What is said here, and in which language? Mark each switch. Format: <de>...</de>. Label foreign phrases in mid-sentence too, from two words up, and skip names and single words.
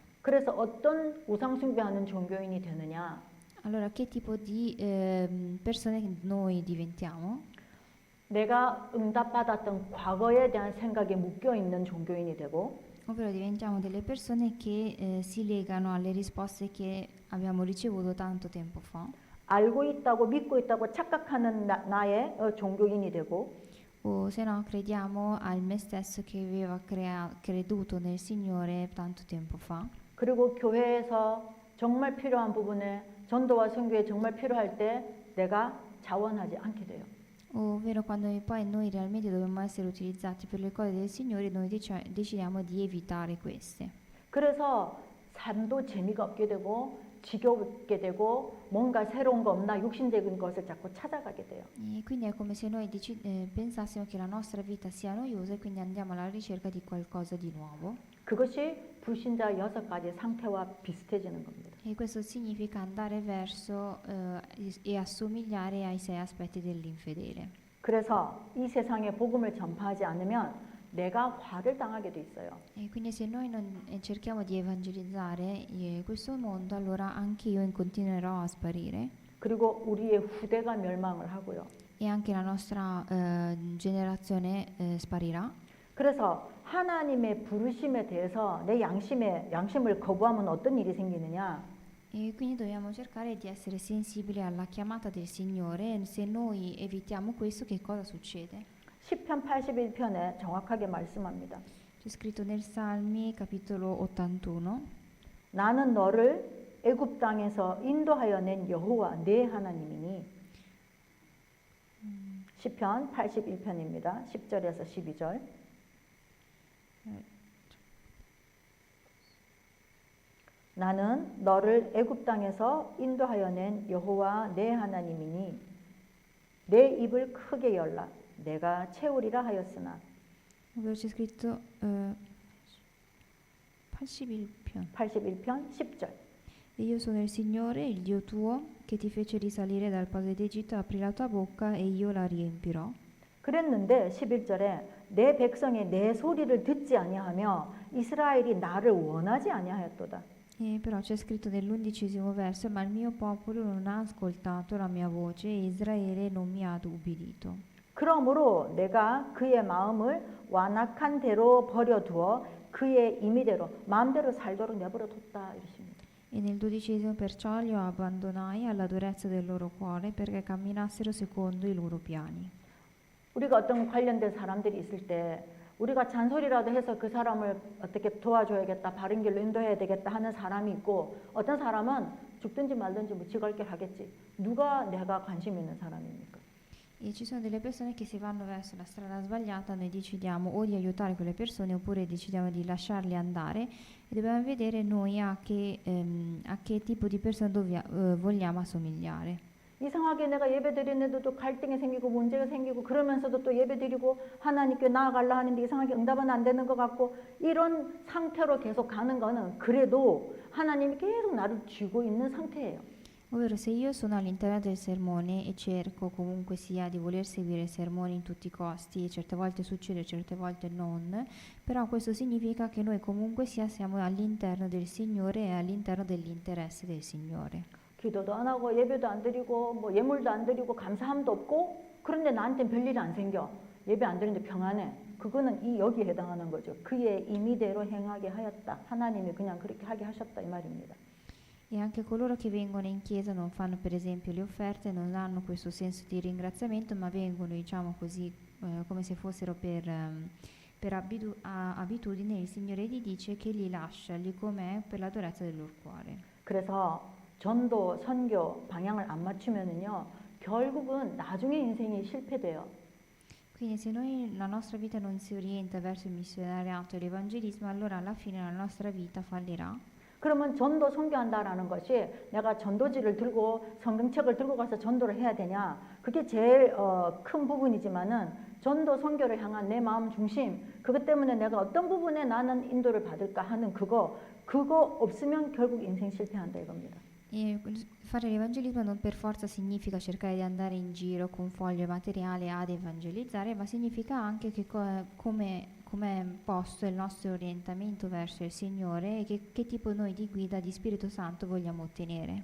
<ko>그래서 어떤 우상숭배하는 종교인이 되느냐?</ko> <it>Allora, che tipo di persone noi diventiamo?</it> <ko>내가 응답받았던 과거에 대한 생각에 묶여 있는 종교인이 되고</ko> <it>Ovvero diventiamo delle persone che si legano alle risposte che abbiamo ricevuto tanto tempo fa.</it> <ko>알고 있다고 믿고 있다고 착각하는 나의 종교인이 되고</ko> <it>O se no crediamo al me stesso che aveva creduto nel Signore tanto tempo fa.</it> <ko>그리고 교회에서 정말 필요한 부분에 전도와 선교에 정말 필요할 때 내가 자원하지 않게 돼요.</ko> <it>Ovvero quando poi noi realmente dobbiamo essere utilizzati per le cose del Signore, noi decidiamo di evitare queste.</it> <ko>그래서 삶도 재미가 없게 되고 지겹게 되고 뭔가 새로운 거 없나 육신적인 것을 자꾸 찾아가게 돼요.</ko> <it>E quindi è come se noi pensassimo che la nostra vita sia noiosa e quindi andiamo alla ricerca di qualcosa di nuovo.</it> <ko>그것이 불신자 6가지 상태와 비슷해지는 겁니다.</ko> <it>E questo significa andare verso e assomigliare ai 6 aspetti dell'infedele.</it> <ko>그래서 이 세상에 복음을 전파하지 않으면 내가 화를 당하게 돼 있어요.</ko> <it>E quindi se noi non cerchiamo di evangelizzare questo mondo, allora anche io continuerò a sparire</it> <ko>그리고 우리의 후대가 멸망을 하고요.</ko> <it>e anche la nostra generazione sparirà.</it> <ko>그래서 하나님의 부르심에 대해서 내 양심을 거부하면 어떤 일이 생기느냐?</ko> <it>E quindi dobbiamo cercare di essere sensibili alla chiamata del Signore. Se noi evitiamo questo, che cosa succede?</it> <ko>시편 81편에 정확하게 말씀합니다.</ko> <it>C'è scritto nel Salmi, capitolo 81.</it> <ko>나는 너를 애굽 땅에서 인도하여 낸 여호와 네 하나님이니. 시편 81편입니다. 10절에서 12절. 나는 너를 애굽 땅에서 인도하여 낸 여호와 네 하나님이니 내 입을 크게 열라 내가 채우리라 하였으나.</ko> <it>Ovvero c'è scritto 81편.</it> <ko>81편 10절.</ko> <it>E io sono il Signore, il Dio tuo, che ti fece risalire dal paese d'Egitto, apri la tua bocca e io la riempirò.</it> <ko>그랬는데 11절에 내 백성이 내 소리를 듣지 아니하며 이스라엘이 나를 원하지 아니하였도다.</ko> <it>E però c'è scritto nell'11° verso, ma il mio popolo non ha ascoltato la mia voce e Israele non mi ha ubbidito.</it> <ko>그러므로 내가 그의 마음을 완악한 대로 버려두어 그의 임의대로 마음대로 살도록 내버려뒀다 이러십니다.</ko> <it>E nel 12° perciò li abbandonai alla durezza del loro cuore perché camminassero secondo i loro piani.</it> <ko>우리가 어떤 관련된 사람들이 있을 때 우리가 잔소리라도 해서 그 사람을 어떻게 도와줘야겠다, 바른 길로 인도해야 되겠다 하는 사람이 있고 어떤 사람은 죽든지 말든지 뭐 지갈길 하겠지. 누가 내가 관심 있는 사람입니까?</ko> <it>E ci sono delle persone che si vanno verso la strada sbagliata, noi decidiamo o di aiutare quelle persone oppure decidiamo di lasciarli andare e dobbiamo vedere noi a che tipo di persona vogliamo assomigliare.</it> <ko>이상하게 내가 예배 드리는데도 갈등이 생기고 문제가 생기고 그러면서도 또 예배 드리고 하나님께 나아가려 하는데 이상하게 응답은 안 되는 것 같고 이런 상태로 계속 가는 거는 그래도 하나님이 계속 나를 쥐고 있는 상태예요.</ko> <it>Ovvero se io sono all'interno del sermone e cerco comunque sia di voler seguire il sermone in tutti i costi e certe volte succede, certe volte non, però questo significa che noi comunque sia siamo all'interno del Signore e all'interno dell'interesse del Signore.</it> <ko>기도도 안 하고 예배도 안 드리고 뭐 예물도 안 드리고 감사함도 없고 그런데 나한테는 별일이 안 생겨. 예배 안 드리는데 평안해. 그거는 여기에 해당하는 거죠. 그의 임의대로 행하게 하였다. 하나님이 그냥 그렇게 하게 하셨다 이 말입니다.</ko> <it>E anche coloro che vengono in chiesa non fanno per esempio le offerte, non hanno questo senso di ringraziamento, ma vengono diciamo così come se fossero per abitudine, il Signore gli dice che li lascia lì com'è per la durezza del loro cuore.</it> <ko>그래서 전도, 선교 방향을 안 맞추면은요 결국은 나중에 인생이 실패돼요.</ko> <it>Quindi se noi la nostra vita non si orienta verso il missionariato e l'evangelismo, allora alla fine la nostra vita fallirà.</it> <ko>그러면 전도 선교한다라는 것이 내가 전도지를 들고 성경책을 들고 가서 전도를 해야 되냐? 그게 제일 큰 부분이지만은 전도 선교를 향한 내 마음 중심 그것 때문에 내가 어떤 부분에 나는 인도를 받을까 하는 그거 없으면 결국 인생 실패한다 이겁니다.</ko> <it>E fare l'evangelismo non per forza significa cercare di andare in giro con foglie materiali ad evangelizzare, ma significa anche che come è posto il nostro orientamento verso il Signore e che tipo noi di guida di Spirito Santo vogliamo ottenere.</it>